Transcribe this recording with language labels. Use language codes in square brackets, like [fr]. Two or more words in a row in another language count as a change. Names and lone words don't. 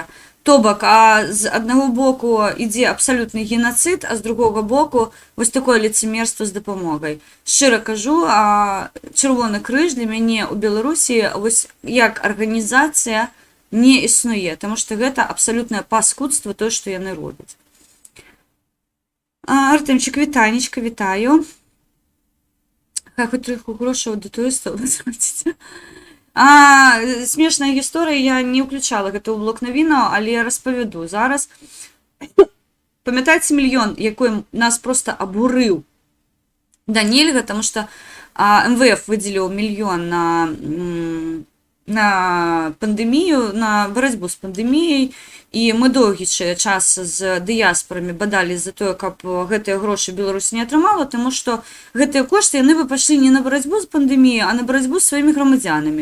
[be] То бок, з аднаго боку ідзе абсалютны генацыд, а з другога боку вось такое лицемерство з дапамогай. Шчыра кажу, Чырвоны крыж для мяне ў Беларусі вось як арганізацыя не існуе, таму што гэта абсалютнае паскудства тое, што яны робяць. Артемчик, вітанечка, вітаю. [uk] Хай хоч трохи грошей аудиторії стало зробити. [be] Смешная гісторія, я не включала гэта ў блок навінаў, але я распавяду зараз. Памятаеце мільён, якой нас просто абурыў да нельга, тому што МВФ выдзеліў мільён на пандемію, на барацьбу з пандеміяй, і мы доўгі час з дыяспорамі бадалі за тое, каб гэтыя грошы Беларусь не атрымала, тому што гэтыя кошты яны бы пайшлі не на барацьбу з пандеміяй, а на барацьбу з сваімі грамадзянамі.